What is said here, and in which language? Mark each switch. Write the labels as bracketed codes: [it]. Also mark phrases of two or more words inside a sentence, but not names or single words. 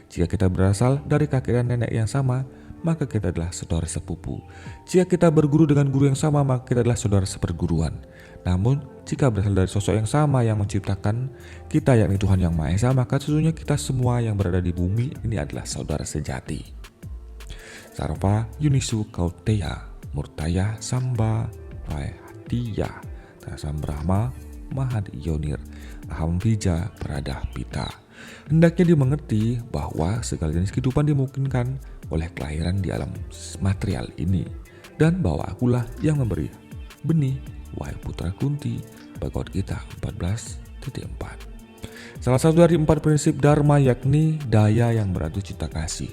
[id] Jika kita berasal dari kakek dan nenek yang sama, maka kita adalah saudara sepupu. Jika kita berguru dengan guru yang sama, maka kita adalah saudara seperguruan. Namun, jika berasal dari sosok yang sama yang menciptakan kita, yakni Tuhan Yang Maha Esa, maka sesungguhnya kita semua yang berada di bumi ini adalah saudara sejati. [sa] Sarva Yunisu Kauteya Murtaya Samba Vahatiya Tasam Brahma Mahad Yonir Aham Vija Pradah Pita. [id] Hendaknya dimengerti bahwa segala jenis kehidupan dimungkinkan oleh kelahiran di alam material ini, dan bahwa akulah yang memberi benih, wahai putra Kunti. Bhagavad Gita 14.4. Salah satu dari 4 prinsip Dharma yakni daya yang berarti cinta kasih.